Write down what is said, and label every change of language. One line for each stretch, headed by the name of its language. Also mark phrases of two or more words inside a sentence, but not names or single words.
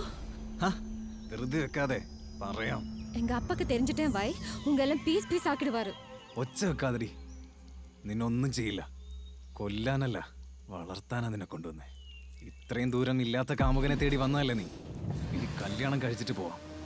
Malayalam: വെറുതെ വെക്കാതെ പറയാം.
Tamil: எங்க அப்பாக்கு தெரிஞ்சிட்டேன் வை, உங்க எல்லாம்
English: piece piece
Tamil: ஆக்கிடுவாரு.
Malayalam: ഒച്ച വെക്കാതെടി. നിന്നൊന്നും ചെയ്യില്ല. കൊല്ലാനല്ല, വളർത്താനാ നിന്നെ കൊണ്ടുവന്നേ. ഇത്രയും ദൂരം ഇല്ലാത്ത കാമുകനെ തേടി വന്നതല്ലേ നീ. ഇനി കല്യാണം കഴിച്ചിട്ട് പോവാം.